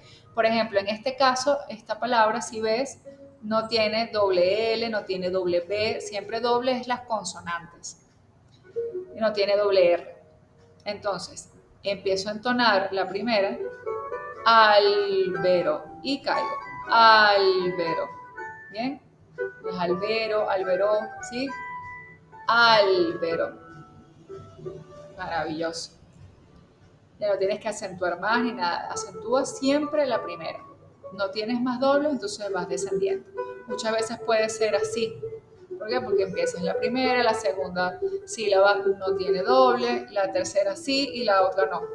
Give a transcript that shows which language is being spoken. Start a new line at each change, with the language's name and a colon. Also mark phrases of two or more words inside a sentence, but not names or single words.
Spanish: Por ejemplo, en este caso, esta palabra, si ves, no tiene doble L, no tiene doble B, siempre doble es las consonantes, y no tiene doble R. Entonces, empiezo a entonar la primera, albero, y caigo, albero. ¿Bien? Es albero, albero, ¿sí? Albero. Maravilloso. Ya no tienes que acentuar más ni nada. Acentúa siempre la primera. No tienes más dobles, entonces vas descendiendo. Muchas veces puede ser así. ¿Por qué? Porque empiezas la primera, la segunda sílaba no tiene doble, la tercera sí y la otra no.